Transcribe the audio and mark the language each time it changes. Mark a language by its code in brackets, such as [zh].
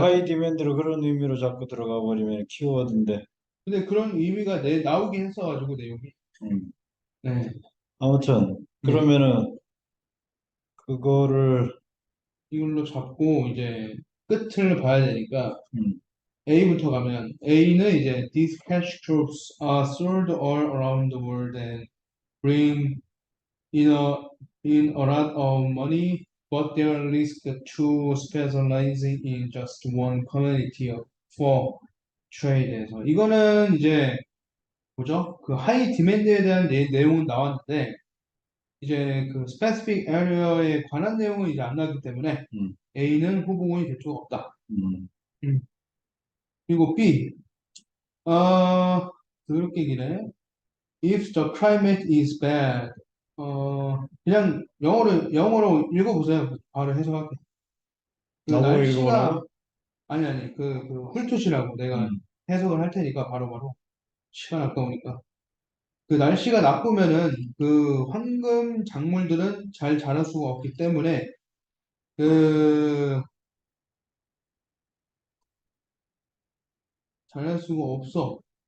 [ko] 하이 디맨드로 그런 의미로 자꾸 들어가 버리면 키워드인데. 근데 그런 의미가 나오긴 했어가지고 내용이. 음. 네, 아무튼 네. 그러면은 그거를 이걸로 잡고 이제 끝을 봐야 되니까 음, A부터 가면 A는 이제 [en] these cash crops are sold all around the world and bring in a lot of money, but they are risk to specializing in just one commodity for trade에서 [ko] 이거는 이제 뭐죠? 그 하이 디맨드에 대한 내용은 나왔는데 이제 그 스페시픽 에리어에 관한 내용은 이제 안 나왔기 때문에 음, A는 후보군이 될 수가 없다. 음. 음. 그리고 B, 어, 그렇게 기네. [en] If the climate is bad, [ko] 그냥 영어로 읽어보세요. 바로 해석할게. 그 나보고 날씨가, 읽어보라고? 아니, 그 훑으시라고 내가 음. 해석을 할 테니까 바로바로. 시간 아까우니까. 그 날씨가 나쁘면은 그 황금 작물들은 잘 자랄 수가 없기 때문에 그 자랄 수가 없어.